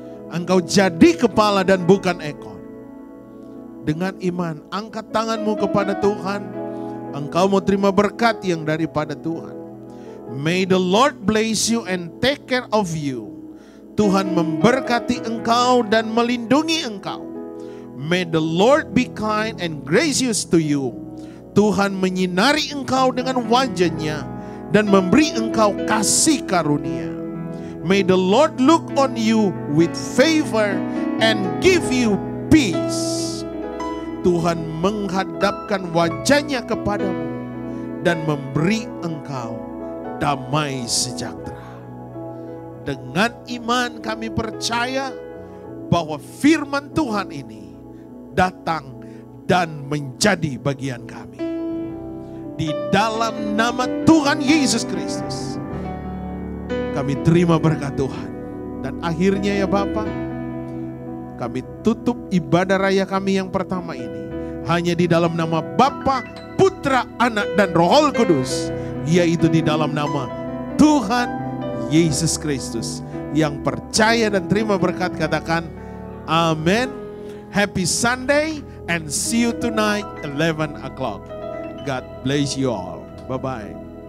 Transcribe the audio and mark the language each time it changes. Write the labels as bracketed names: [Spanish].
[Indonesian] Engkau jadi kepala dan bukan ekor. Dengan iman, angkat tanganmu kepada Tuhan. Engkau mau terima berkat yang daripada Tuhan. [English] May the Lord bless you and take care of you. [Indonesian] Tuhan memberkati engkau dan melindungi engkau. [English] May the Lord be kind and gracious to you. [Indonesian] Tuhan menyinari engkau dengan wajah-Nya dan memberi engkau kasih karunia. [English] May the Lord look on you with favor and give you peace. [Indonesian] Tuhan menghadapkan wajah-Nya kepadamu dan memberi engkau damai sejahtera. Dengan iman kami percaya bahwa firman Tuhan ini datang dan menjadi bagian kami. Di dalam nama Tuhan Yesus Kristus, kami terima berkat Tuhan. Dan akhirnya ya Bapa, kami tutup ibadah raya kami yang pertama ini hanya di dalam nama Bapa, Putra, Anak, dan Roh Kudus, yaitu di dalam nama Tuhan Yesus Kristus. Yang percaya dan terima berkat katakan amin. [English] Happy Sunday and see you tonight 11 o'clock. God bless you all. Bye-bye.